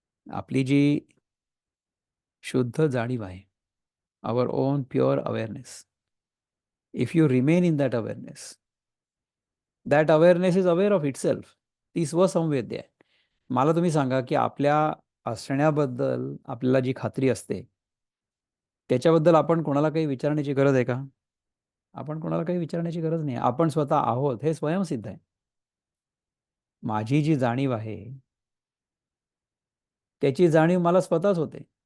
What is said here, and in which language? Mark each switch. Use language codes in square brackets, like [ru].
[mr] आपली जी शुद्ध जाणीव आहे, [en] our own pure awareness. If you remain in that awareness is aware of itself. [mr] ती स्वसंवेद्य आहे. मला तुम्ही सांगा, की आपल्या असण्याबद्दल आपल्याला जी खात्री असते, त्याच्याबद्दल आपण कोणाला काही विचारण्याची गरज आहे का? आपण कोणाला काही विचारण्याची गरज नाही. आपण स्वतः आहोत हे स्वयंसिद्ध आहे. माझी जी जाणीव आहे, त्याची जाणीव मला स्वतःच होते.